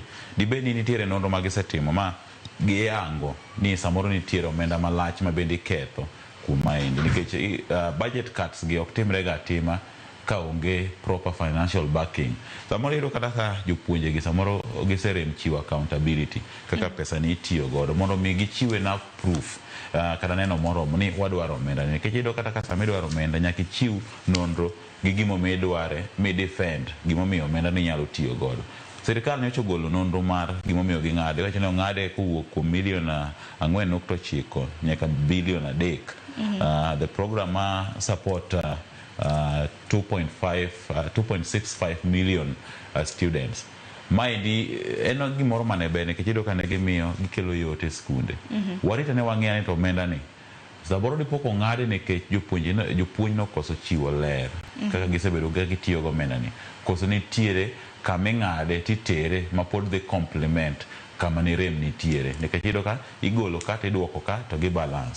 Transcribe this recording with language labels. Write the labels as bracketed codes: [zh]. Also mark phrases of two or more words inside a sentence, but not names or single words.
[luo] Dibed ni nitiere nonro ma gisetimo ma giyango ni samoro nitiere omenda malach ma bende ketho kuom maendi, nikech [en] budget cuts [luo] gi ok timre ga atima ka onge [en] proper financial backing. [luo] Samoro iyudo kata ka jopuonje gi samoro giserem chiwo accountability kaka pesa ni itiyo godo mondo mi gichiwe [en] enough proof [luo] kata neno moromo ni wadwaro omenda, nikech iyudo kata ka sama idwaro omenda nyaka ichiw nonro gi gimomiyo idware mi defend gimomiyo omenda ni nyalo tiyo godo. Sirikal nyocha ogolo nonro mar gimomiyo ging'ade, wacho ni ong'ade kowuok kuom milion 4.9 nyaka bilion 3. [en] The program support 2.65 million students. [luo] Maendi en gimoro mane bene nikech iyudo ka ne gimiyo gikelo yot e skunde. Warita ne wang'eyo ni to omenda ni saboro dipoko ng'ade nikech jopuonj nokoso chiwo ler kaka gisebedo ga gitiyo go omenda ni. Koso nitiere kama ing'ade titere ma pod dhi complement kama ni rem nitiere, nikech iyudo ka igolo ka tidwoko ka to gi balance.